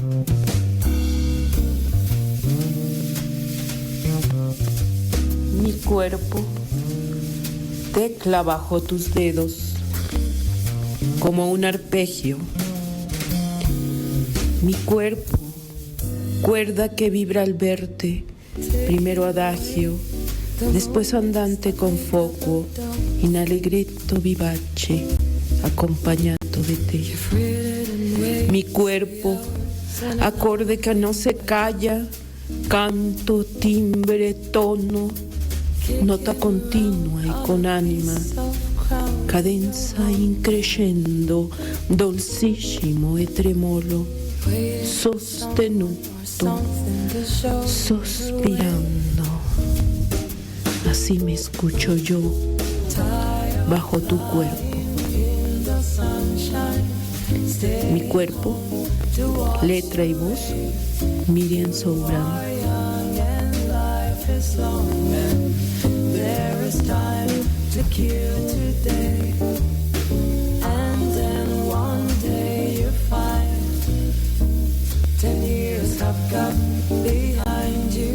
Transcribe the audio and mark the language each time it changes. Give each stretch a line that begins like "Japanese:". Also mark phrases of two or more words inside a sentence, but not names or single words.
Spanish: Mi cuerpo tecla bajo tus dedos como un arpegio. Mi cuerpo, cuerda que vibra al verte, primero adagio, después
Italian: andante con foco, in allegretto vivace, accompagnato
Spanish: de te. Mi cuerpo, acorde que no se calla, canto, timbre, tono, nota continua y con anima,
Italian: cadenza increscendo, dolcissimo e tremolo, sostenuto, sospirando.
Spanish: Así me escucho yo bajo tu cuerpo. Mi cuerpo, letra y voz, Miriam Sobran.
English: There is time to kill today, and then one day you find 10 years have gone behind you.